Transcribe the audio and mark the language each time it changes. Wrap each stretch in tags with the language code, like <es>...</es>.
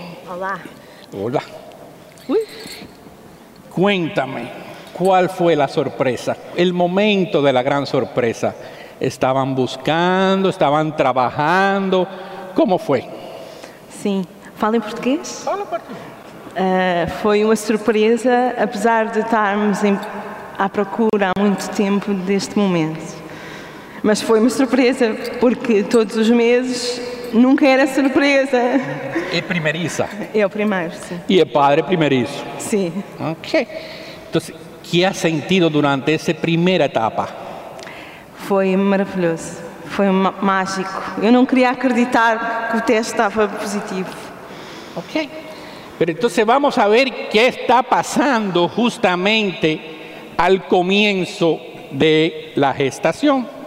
<es>Hola. Hola. Uy. Cuéntame, ¿cuál fue la sorpresa? El momento de la gran sorpresa. Estaban buscando, estaban trabajando. ¿Cómo fue? Sí. ¿Fala en portugués?</es> <pt>Fala portugués. Foi uma surpresa, apesar de estarmos à procura há muito tempo deste momento. Mas foi uma surpresa, porque todos os meses nunca era surpresa. É primeiriça? É o primeiro, sim. E é padre primeiriço? Sim. Ok. Então, o que ha sentido durante essa primeira etapa? Foi maravilhoso. Foi mágico. Eu não queria acreditar que o teste estava positivo. Ok.</pt> <es>Pero entonces vamos a ver qué está pasando justamente al comienzo de la gestación.</es>